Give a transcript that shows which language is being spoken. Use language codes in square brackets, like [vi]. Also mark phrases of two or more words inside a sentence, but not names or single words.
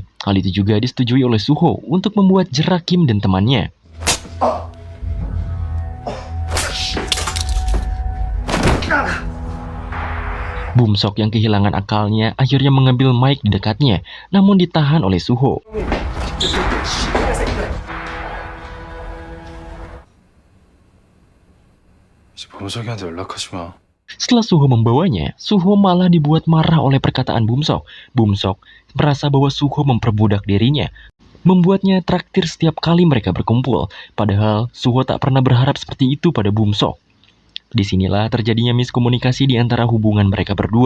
[id] Hal itu juga disetujui oleh Suho untuk membuat jerak Kim dan temannya. Bumsok yang kehilangan akalnya akhirnya mengambil mic di dekatnya, namun ditahan oleh Suho. [ko] 범석이한테 연락하지 마. [id] Setelah Suho membawanya, Suho malah dibuat marah oleh perkataan Bumsok. Bumsok merasa bahwa Suho memperbudak dirinya, membuatnya traktir setiap kali mereka berkumpul. Padahal Suho tak pernah berharap seperti itu pada Bumsok. Disinilah terjadinya miskomunikasi di antara hubungan mereka berdua.